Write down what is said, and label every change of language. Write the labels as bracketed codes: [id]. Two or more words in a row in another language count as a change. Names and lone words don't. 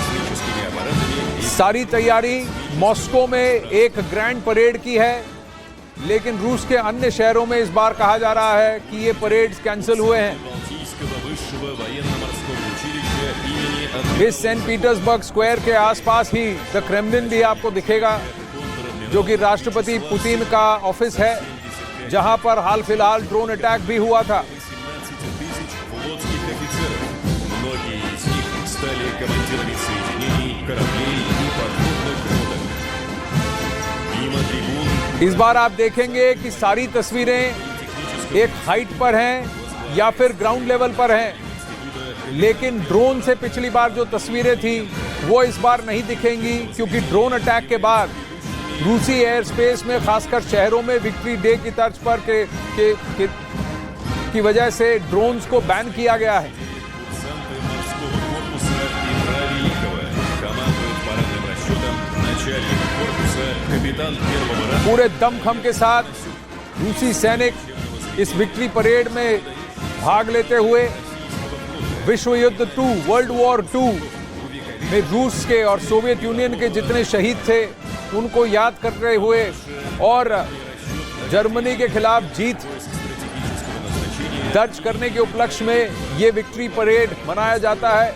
[hi] सारी तैयारी मॉस्को में एक [en] grand parade [hi] की है लेकिन रूस के अन्य शहरों में इस बार कहा जा रहा है कि ये परेड्स कैंसिल हुए हैं। [ru] Балтийского высшего военно-морского училища имени [hi] इस सेंट पीटर्सबर्ग स्क्वायर के आसपास ही द क्रेमलिन भी आपको दिखेगा, जो कि राष्ट्रपति पुतिन का ऑफिस है, जहां पर हाल फिलहाल [en] drone attack [hi] भी हुआ था। [ru] 17 тысяч флотских офицеров. Многие из них стали командирами соединений, кораблей и подводных лодок. Мимо трибун [hi] इस बार आप देखेंगे कि सारी तस्वीरें एक हाइट पर हैं या फिर [en] ground level [hi] पर हैं, लेकिन ड्रोन से पिछली बार जो तस्वीरें थी वो इस बार नहीं दिखेंगी, क्योंकि [en] drone attack [hi] के बाद रूसी [en] air space [hi] में खासकर शहरों में [en] victory day [hi] की तर्ज पर की वजह से ड्रोन्स को बैन किया गया है। [ru] курсанты морского корпуса Петра Великого. Командует парадным расчетом начальник корпуса, капитан первого ранга. [hi] पूरे दमखम के साथ रूसी सैनिक इस [en] victory parade [hi] में भाग लेते हुए विश्व युद्ध 2 [en] world war 2 [hi] में रूस के और सोवियत यूनियन के जितने शहीद थे उनको याद करते हुए और जर्मनी के खिलाफ जीत दर्ज करने के उपलक्ष्य में ये [en] victory parade [hi] मनाया जाता है।